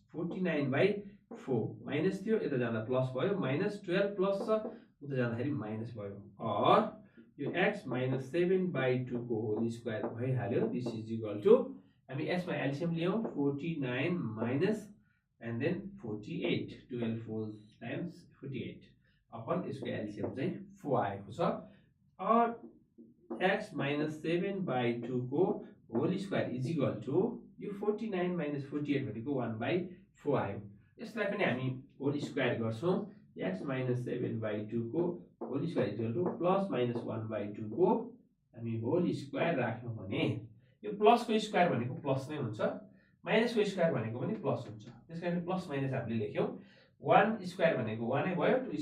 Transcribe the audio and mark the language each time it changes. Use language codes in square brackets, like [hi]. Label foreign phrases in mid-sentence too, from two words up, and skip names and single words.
[ne] 49/4 माइनस थियो यता जाँदा प्लस भयो माइनस 12 प्लस छ उता जाँदाखेरि माइनस भयो और यो x माइनस 7/2 को [en] whole square [ne] भइहाल्यो [en] this is equal to [ne] हामी यसमा एलसीएम लियौं 49 माइनस [en] and then [ne] 48 12 4 टाइम्स 48 अपन यसको एलसीएम चाहिँ 4 आएको छ और x माइनस 7/2 को [en] whole square is equal to [ne] यो 49 माइनस 48 भनेको 1/4 आयो यसलाई पनि हामी [en] whole square [ne] गर्छौं x माइनस 7/2 को [en] whole square is equal to plus minus [ne] 1/2 को हामी [en] whole square [ne] राख्यौं भने यो प्लस को स्क्वायर भनेको प्लस नै हुन्छ माइनस को स्क्वायर भनेको पनि प्लस हुन्छ त्यसकारण [en] plus minus [ne] हामीले लेख्यौं 1 स्क्वायर भनेको 1 नै भयो 2